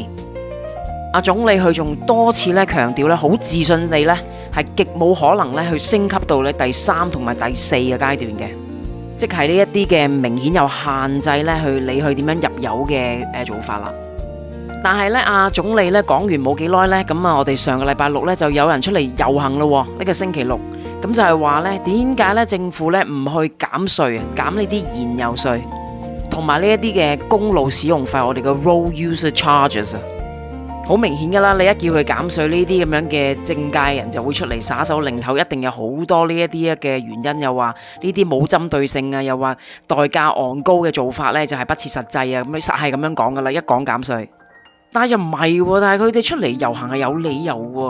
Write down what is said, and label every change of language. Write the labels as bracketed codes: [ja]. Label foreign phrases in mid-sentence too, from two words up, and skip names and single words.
[yue] 阿總理佢仲多次咧強調咧，好自信地咧係極冇可能咧去升級到咧第3同埋第4嘅階段嘅，即係呢一啲嘅明顯有限制咧去你去點樣入油嘅做法啦。但係咧阿總理咧講完冇幾耐咧，咁啊我哋上個禮拜六咧就有人出嚟遊行咯，呢個星期六，咁就係話咧點解咧政府咧唔去減稅啊，減呢啲燃油稅，同埋呢一啲嘅公路使用費，我哋嘅 [en] road user charges [yue] 啊。好明顯噶啦，你一叫佢減稅，呢啲咁樣嘅政界人就會出嚟耍手擰頭，一定有好多呢一啲嘅原因，又話呢啲冇針對性啊，又話代價昂高嘅做法呢就係不切實際啊，咁實係咁樣講噶啦，一講減稅。但係又唔係喎，但係佢哋出嚟遊行係有理由喎。